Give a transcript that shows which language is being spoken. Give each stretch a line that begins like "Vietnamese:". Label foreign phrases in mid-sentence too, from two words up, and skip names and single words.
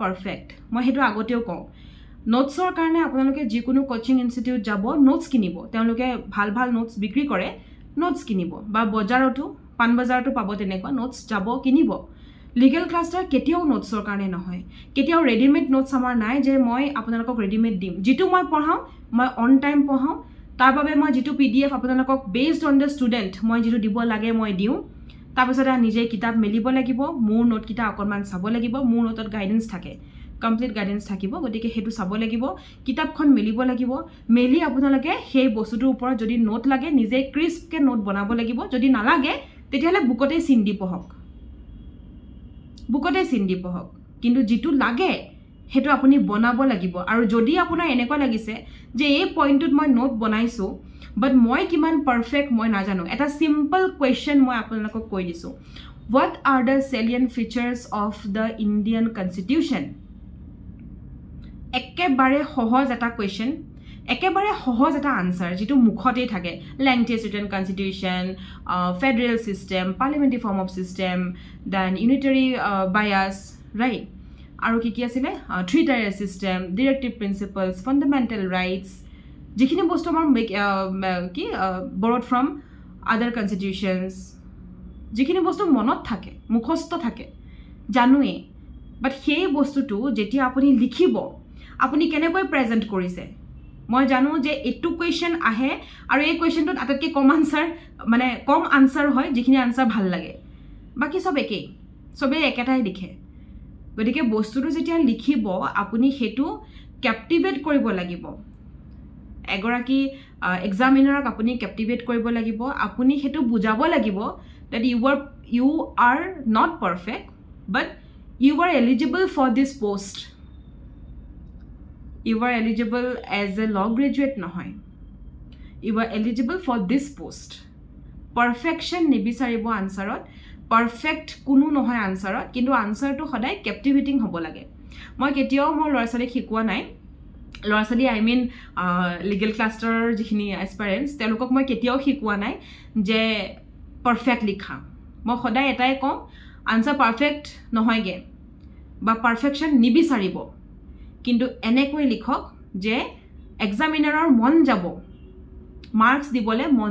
Assamese: পাৰফেক্ট মই হেতু আগতেও কওঁ নোটছৰ কাৰণে আপোনালোকে যিকোনো
English: coaching institute
Assamese: যাব নোটছ কিনিব তেওঁলোকে ভাল নোটছ বিক্ৰী কৰে নোটছ কিনিব বা বজাৰতো পান বজাৰতো পাব তেনেকুৱা নোটছ যাব কিনিব লিগেল ক্লাষ্টাৰ কেতিয়াও নোটছৰ কাৰণে নহয় কেতিয়াও ৰেডিমেড নোটছ আমাৰ নাই যে মই আপোনালোকক ৰেডিমেড দিম যেটো মই পঢ়াও মই
English: on time
Assamese: পঢ়াও তাৰ বাবে মই যেটো PDF আপোনালোকক
English: based on the student
Assamese: মই যেটো দিব লাগে মই দিও তাৰ পিছতে নিজে কিতাপ মেলিব লাগিব মোৰ নোট কিটা অকনমান চাব লাগিব মোৰ নোটত গাইডেন্স থাকে
English: complete guidance
Assamese: থাকিব গতিকে হেতু চাব লাগিব কিতাপখন মেলিব লাগিব মেলি আপোনালোকে সেই বস্তুটোৰ ওপৰত যদি নোট লাগে নিজে ক্ৰিস্পকে নোট বনাব লাগিব যদি নালাগে তেতিয়ালে বুকতে চিন্দি পঢ়ক কিন্তু যেটো লাগে হেতু আপুনি বনাব লাগিব আৰু যদি আপোনাৰ এনেকুৱা লাগিছে যে এই পইণ্টত মই নোট বনাইছো বাট মই কিমান পাৰফেক্ট মই নাজানো এটা
English: simple question
Assamese: মই আপোনালোকক কৈ দিছো
English: what are the salient features of the Indian Constitution
Assamese: একেবাৰে
English: সহজ এটা question
Assamese: একেবাৰে সহজ এটা আনসাৰ যেটো মুখতে থাকে
English: lengthiest written constitution federal system parliamentary form of system then unitary bias right
Assamese: আৰু কি আছিলে
English: three tier system directive principles fundamental rights
Assamese: যিখিনি বস্তু আমাৰ কি
English: borrowed from other constitutions
Assamese: যিখিনি বস্তু মনত থাকে মুখস্থ থাকে জানুৱে বাট সেই বস্তুটো যেতিয়া আপুনি লিখিব আপুনি কেনেকৈ প্ৰেজেন্ট কৰিছে মই জানো যে এটু কোৱেশ্চন আহে আৰু এই কোৱেশ্চনটোত আটাইতকৈ কম আনসাৰ মানে কম আনসাৰ হয় যিখিনি আনসাৰ ভাল লাগে বাকি সব একেই সবে একেটাই লিখে গতিকে বস্তুটো যেতিয়া লিখিব আপুনি হেতু ক্যাপটিভেট কৰিব লাগিব এগৰাকী এক্সামিনাৰক আপুনি ক্যাপটিভেট কৰিব লাগিব আপুনি হেতু বুজাব লাগিব
English: that you are not perfect but you are eligible for this post you are eligible as a law graduate
Assamese: নহয়
English: you are eligible for this post perfection নিবিচাৰিব
Assamese: আনসাৰত perfect কোনো নহয় আনসাৰত কিন্তু আনসাৰটো সদায় ক্যাপটিভেটিং হ'ব লাগে মই কেতিয়াও মোৰ ল'ৰাছালীক শিকোৱা নাই ল'ৰাছালী
English: I mean
Assamese: লিগেল ক্লাষ্টাৰৰ যিখিনি এক্সপেৰিয়েন্স তেওঁলোকক মই কেতিয়াও শিকোৱা নাই যে পারফেক্ট লিখা মই সদায় এটাই কম আনসার পারফেক্ট নহয়গে বা পারফেকশন নিবিচাৰিব কিন্তু এনেকৈ লিখক যে এক্সামিনাৰৰ মন যাব মার্কস দিবলে